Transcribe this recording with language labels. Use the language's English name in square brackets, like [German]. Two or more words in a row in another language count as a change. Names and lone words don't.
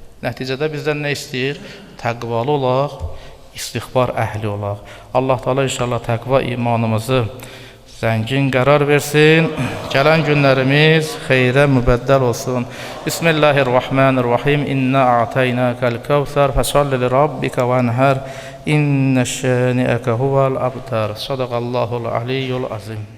[Azerbaijani] Nəticədə bizdən nə istəyir? Təqvalı olaq, istiğfar əhli olaq. Allah Taala inşallah təqva imanımızı zəngin qərar versin. Gələn günlərimiz xeyrə mübəddəl olsun. [Arabic] بسم الله الرحمن الرحيم. إنا أعطيناك الكوثر فصل لربك وانحر. إن شانئك هو الأبتر صدق الله العلي العظيم.